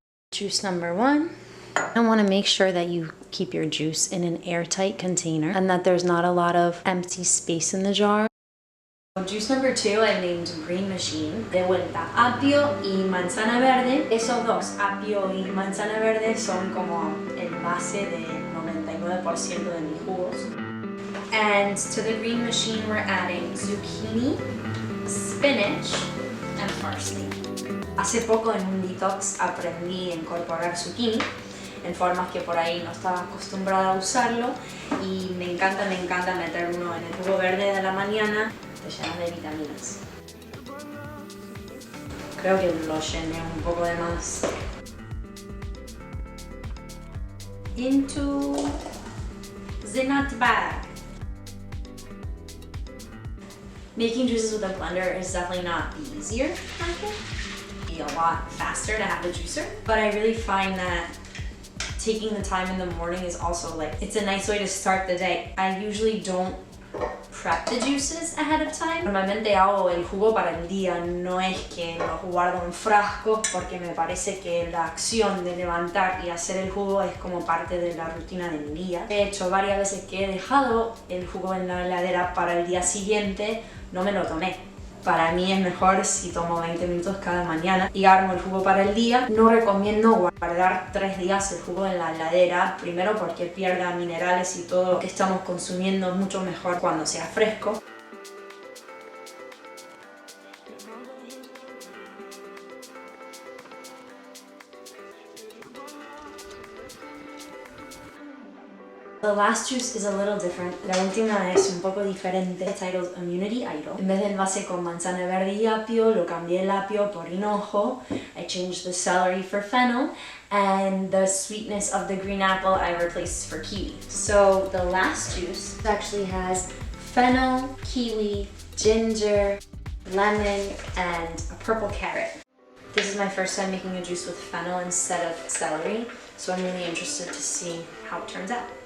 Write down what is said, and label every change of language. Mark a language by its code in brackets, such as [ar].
[en] Juice number 1. I want to make sure that you keep your juice in an airtight container and that there's not a lot of empty space in the jar. Juice number 2 I named Green Machine. [es] De vuelta, apio y manzana verde. Esos dos, apio y manzana verde, son como el base del 99% de mis jugos. [en] And to the Green Machine we're adding zucchini, spinach, and parsley. [es] Hace poco en un detox aprendí a incorporar zucchini en formas que por ahí no estaba acostumbrada a usarlo, y me encanta meter uno en el jugo verde de la mañana. Te llenas de vitaminas. Creo que lo llené un poco de más. [en] Into the nut bag. Making juices with a blender is definitely not the easier method. It'd be a lot faster to have a juicer, but I really find that taking the time in the morning is also it's a nice way to start the day. I usually don't prep the juices ahead of time. [es] Normalmente hago el jugo para el día, no es que lo guardo en frascos porque me parece que la acción de levantar y hacer el jugo es como parte de la rutina del día. He hecho varias veces que he dejado el jugo en la heladera para el día siguiente, no me lo tomé. Para mí es mejor si tomo 20 minutos cada mañana y armo el jugo para el día. No recomiendo guardar 3 días el jugo en la heladera, primero porque pierda minerales y todo lo que estamos consumiendo, mucho mejor cuando sea fresco. [en] The last juice is a little different. [es] La última es un poco diferente. [en] It's titled Immunity Idol. [es] En vez del envase con manzana verde y apio, lo cambié el apio por hinojo. [en] I changed the celery for fennel, and the sweetness of the green apple I replaced for kiwi. So the last juice actually has fennel, kiwi, ginger, lemon, and a purple carrot. This is my first time making a juice with fennel instead of celery, so I'm really interested to see how it turns out.